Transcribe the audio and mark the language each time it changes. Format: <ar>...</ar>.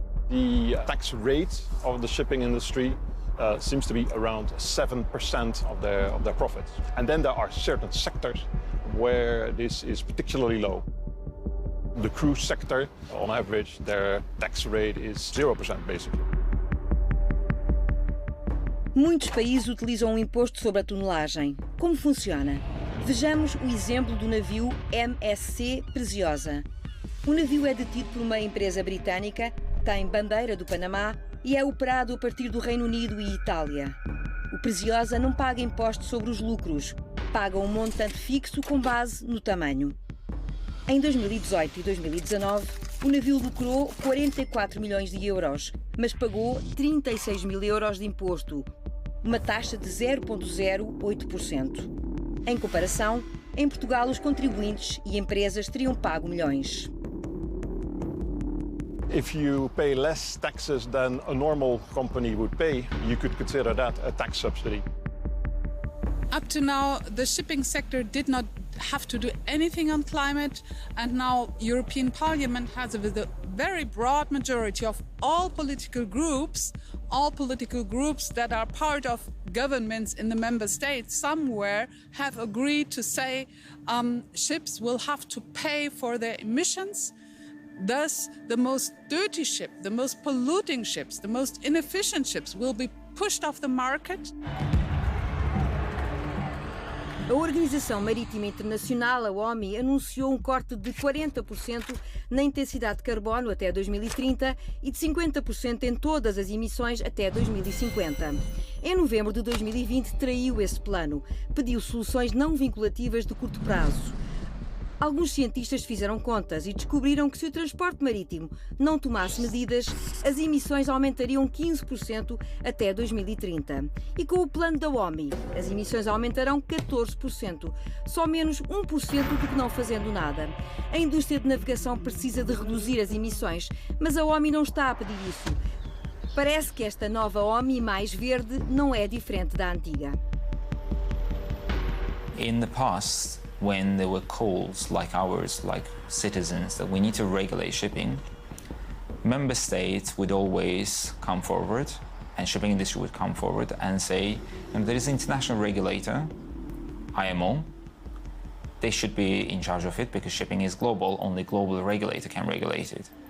<en>The tax rate of the shipping industry seems to be around 7% of their profits. And then there are certain sectors where this is particularly low. The cruise sector, on average, their tax rate is 0%, basically.</en> <pt>Muitos países utilizam um imposto sobre a tonelagem. Como funciona? Vejamos o exemplo do navio MSC Preciosa. O navio é detido por uma empresa britânica, tem bandeira do Panamá e é operado a partir do Reino Unido e Itália. O Preciosa não paga impostos sobre os lucros, paga um montante fixo com base no tamanho. Em 2018 e 2019, o navio lucrou 44 milhões de euros, mas pagou 36 mil euros de imposto, uma taxa de 0,08%. Em comparação, em Portugal os contribuintes e empresas teriam pago milhões.</pt> <en>If you pay less taxes than a normal company would pay, you could consider that a tax subsidy. Up to now, the shipping sector did not have to do anything on climate, and now European Parliament has, with a very broad majority of all political groups that are part of governments in the member states somewhere, have agreed to say ships will have to pay for their emissions. Thus, the most dirty ship, the most polluting ships, the most inefficient ships will be pushed off the market.</en> <pt>A Organização Marítima Internacional, a OMI, anunciou um corte de 40% na intensidade de carbono até 2030 e de 50% em todas as emissões até 2050. Em novembro de 2020, traiu esse plano. Pediu soluções não vinculativas de curto prazo. Alguns cientistas fizeram contas e descobriram que se o transporte marítimo não tomasse medidas, as emissões aumentariam 15% até 2030. E com o plano da OMI, as emissões aumentarão 14%, só menos 1% do que não fazendo nada. A indústria de navegação precisa de reduzir as emissões, mas a OMI não está a pedir isso. Parece que esta nova OMI mais verde não é diferente da antiga.</pt> <en>In the past, when there were calls like ours, like citizens, that we need to regulate shipping, member states would always come forward, and shipping industry would come forward and say, there is an international regulator, IMO, they should be in charge of it because shipping is global, only global regulator can regulate it.</en>